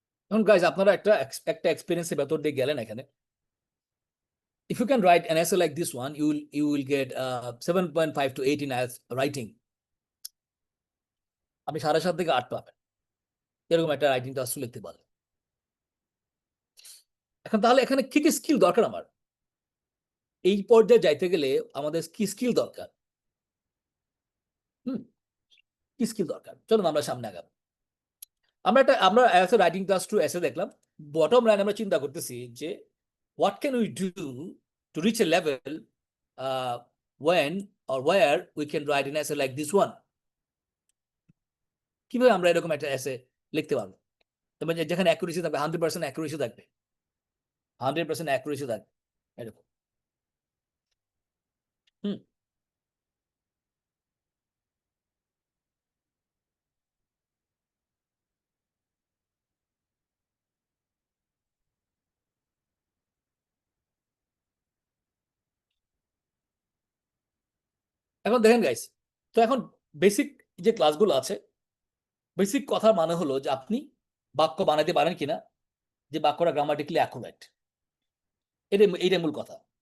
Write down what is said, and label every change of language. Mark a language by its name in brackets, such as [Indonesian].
[Bangla] এখন গাইজ আপনারা একটা এক্সপিরিয়েন্সের ভেতর দিয়ে গেলেন এখানে। [English] If you can write an essay like this one, you will get 7.5 to 8 in IELTS writing. [Bangla] আপনি 7.5 থেকে 8 পাবেন এরকম একটা রাইটিং টাস্ক লিখতে পারলে। এখন তাহলে এখানে কি কি স্কিল দরকার আমার? এই পর্যায়ে যাইতে গেলে আমাদের কি স্কিল দরকার? কি স্কিল দরকার? চলুন আমরা সামনে আগাবো। আমরা as a writing task two এসে দেখলাম। বটম লাইন আমরা চিন্তা করতেছি যে [English] what can we do to reach a level when or where we can write an essay like this one? [Bangla] কিভাবে আমরা এরকম একটা এসে লিখতে পারবো তবে যেখানে অ্যাকুরেসি থাকবে 100% অ্যাকুরেসি থাকবে, 100% অ্যাকুরেসি থাকবে এরকম। হুম এখন দেখেন গাইস, তো এখন বেসিক যে ক্লাসগুলো আছে, বেসিক কথা মানে হলো যে আপনি বাক্য বানাতে পারেন কিনা, যে বাক্যটা গ্রামাটিক্যালি অ্যাকুরেট। এইটা মূল কথা।